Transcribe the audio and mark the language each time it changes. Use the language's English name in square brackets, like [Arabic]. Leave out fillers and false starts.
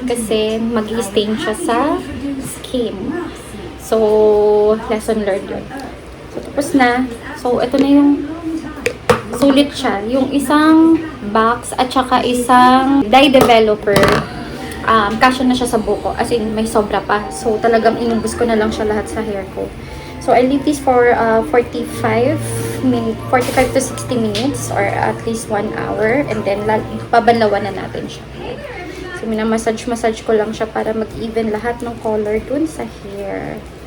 [Filipino] Kasi mag-i-stain siya sa skin. So, lesson learned yun. So, tapos na. So, ito na yung sulit siya. Yung isang box at saka isang dye developer. Kasya na siya sa buko. As in, may sobra pa. So, talagang inubos ko na lang siya lahat sa hair ko. [English] So, I leave this for 45 to 60 minutes or at least 1 hour. [Filipino] And then, pabanlawan na natin siya. So, minamassage ko lang siya para mag-even lahat ng color dun sa hair.